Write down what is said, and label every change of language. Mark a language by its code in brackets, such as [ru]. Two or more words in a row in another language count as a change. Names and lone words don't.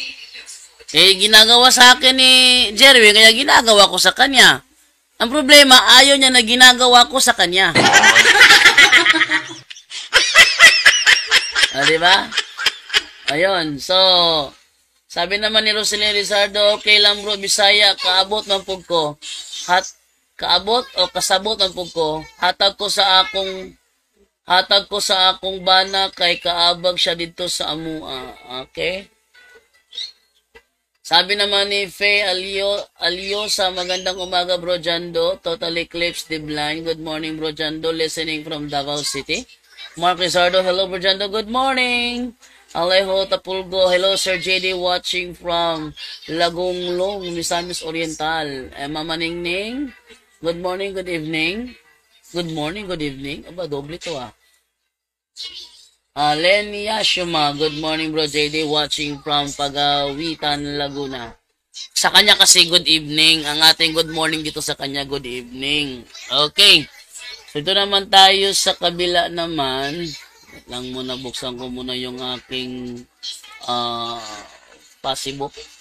[tl] Ginagawa sa akin ni Jerwin, kaya ginagawa ko sa kanya. Ang problema, ayaw niya na ginagawa ko sa kanya. Diba? Ayun, so, sabi naman ni Roselyn Rizardo, [ceb] okay lang bro, Bisaya, kaabot man pug ko. Kaabot o kasabot man pug ko, hatag ko sa akong bana kay kaabag siya dito sa amua. [tl] Okay? Sabi naman ni Faye Aliosa, magandang umaga bro Jando, [en] Total Eclipse the Blind. Good morning bro Jando, listening from Davao City. Mark Rizardo, hello bro Jando, good morning. Alejo Tapulgo, hello Sir JD, watching from Lagunglong, Misamis Oriental. Mama Ningning, good morning, good evening. Good morning, good evening. [tl] Aba, doble to [en] Len Yashuma, good morning bro JD, watching from Pagawitan, Laguna. [tl] Sa kanya kasi [en] good evening, [tl] ang ating [en] good morning [tl] dito sa kanya [en] good evening. [tl] Okay, so ito naman tayo sa kabila naman. Lang muna, buksan ko muna yung aking Facebook.